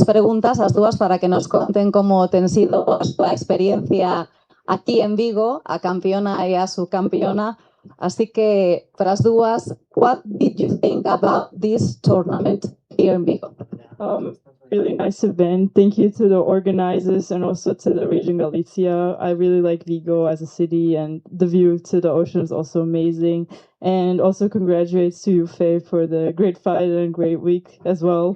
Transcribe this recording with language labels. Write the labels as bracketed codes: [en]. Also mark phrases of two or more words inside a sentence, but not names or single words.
[gl] preguntas ás dúas para que nos conten como ten sido a súa experiencia aquí en Vigo, a campeona e a subcampeona. Así que, para as dúas, [en] what did you think about this tournament here in Vigo? Really nice event. Thank you to the organizers and also to the Region Galicia. I really like Vigo as a city, and the view to the ocean is also amazing. And also congratulations to you, Faye, for the great fight and great week as well.